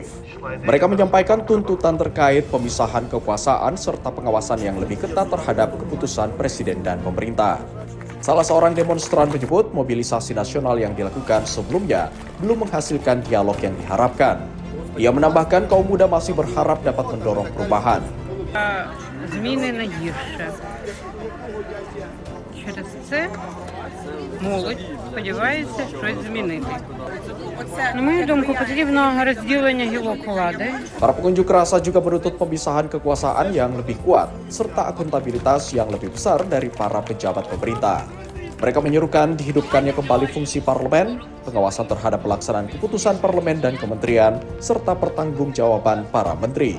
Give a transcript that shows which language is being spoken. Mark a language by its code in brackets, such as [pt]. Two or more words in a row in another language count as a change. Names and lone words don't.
[id] Mereka menyampaikan tuntutan terkait pemisahan kekuasaan serta pengawasan yang lebih ketat terhadap keputusan presiden dan pemerintah. Salah seorang demonstran menyebut mobilisasi nasional yang dilakukan sebelumnya belum menghasilkan dialog yang diharapkan. Ia menambahkan kaum muda masih berharap dapat mendorong perubahan. [uk] Зміни на гірше. Через це молодь сподівається щось змінити. На мою думку, потрібно розділення гілок влади. [id] Para pengunjuk rasa juga menuntut pemisahan kekuasaan yang lebih kuat serta akuntabilitas yang lebih besar dari para pejabat pemerintah. Mereka menyerukan dihidupkannya kembali fungsi parlemen, pengawasan terhadap pelaksanaan keputusan parlemen dan kementerian, serta pertanggungjawaban para menteri.